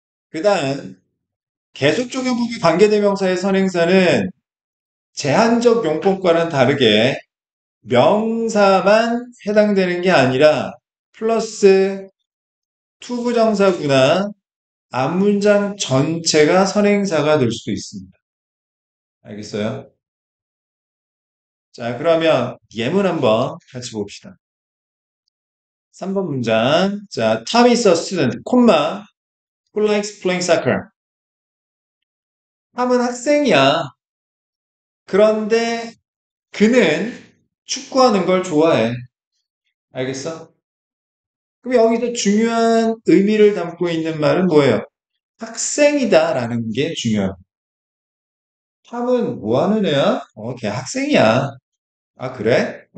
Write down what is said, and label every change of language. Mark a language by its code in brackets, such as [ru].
[ko] 그 다음, 계속적용법의 관계대명사의 선행사는 제한적 용법과는 다르게 명사만 해당되는 게 아니라 플러스 투부정사구나 앞문장 전체가 선행사가 될 수도 있습니다. 알겠어요? 자, 그러면 예문 한번 같이 봅시다. 3번 문장. [en] 자, Tom is a student, 콤마, who likes playing soccer. [ko] 탐은 학생이야. 그런데 그는 축구하는 걸 좋아해. 알겠어? 그럼 여기서 중요한 의미를 담고 있는 말은 뭐예요? 학생이다라는 게 중요해요. 탐은 뭐 하는 애야? 걔 학생이야. 아, 그래?